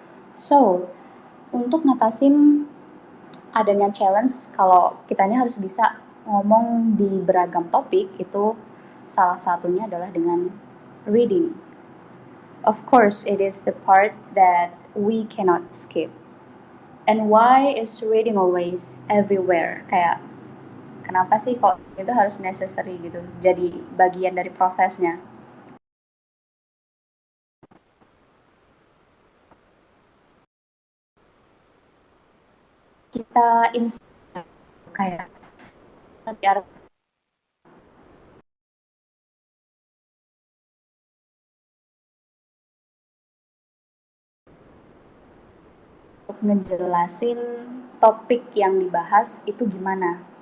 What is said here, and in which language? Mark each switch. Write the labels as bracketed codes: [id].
[id] So, untuk ngatasin adanya challenge kalau kitanya harus bisa ngomong di beragam topik, itu salah satunya adalah dengan reading. [en] Of course, it is the part that we cannot skip. And why is reading always everywhere? [id] Kayak kenapa sih kok itu harus necessary gitu, jadi bagian dari prosesnya. Kita kayak biar untuk ngejelasin topik yang dibahas itu gimana.